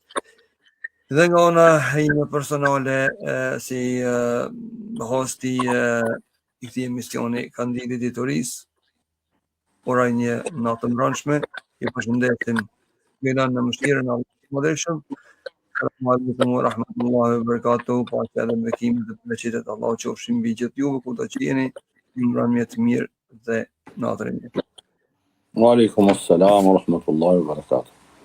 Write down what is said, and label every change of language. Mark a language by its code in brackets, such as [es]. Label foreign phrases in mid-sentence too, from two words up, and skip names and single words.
[sq] Dhe nga ona ime personale si hosti i këtij emisioni Kandili i Diturisë, uroj një natë mbrëmshme. Ju përshëndesim në mëshirën e Allahut të Madhërisht. [ar] السلام عليكم ورحمة الله وبركاته. [sq] Paqja dhe bekimet dhe beqetet e Allahut qofshin mbi gjithë juve ku do të jeni. Një mbrëmje të mirë dhe natën e mirë. [ar] وعليكم السلام ورحمة الله وبركاته.